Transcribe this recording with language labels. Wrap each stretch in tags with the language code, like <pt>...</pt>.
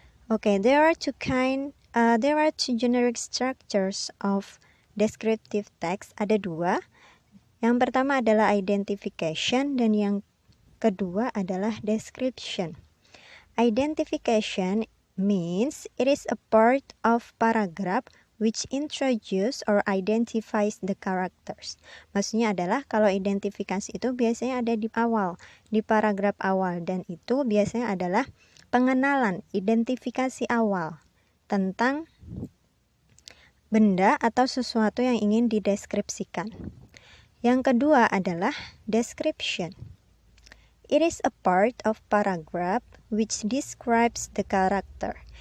<en>Okay, there are two generic structures of descriptive text.</en> <id>Ada dua. Yang pertama adalah identification dan yang kedua adalah description.</id> <en>Identification means it is a part of paragraph which introduce or identifies the characters.</en> <id>Maksudnya adalah kalau identifikasi itu biasanya ada di awal, di paragraf awal, dan itu biasanya adalah pengenalan, identifikasi awal tentang benda atau sesuatu yang ingin dideskripsikan. Yang kedua adalah description.</id> <en>It is a part of paragraph which describes the character.</en>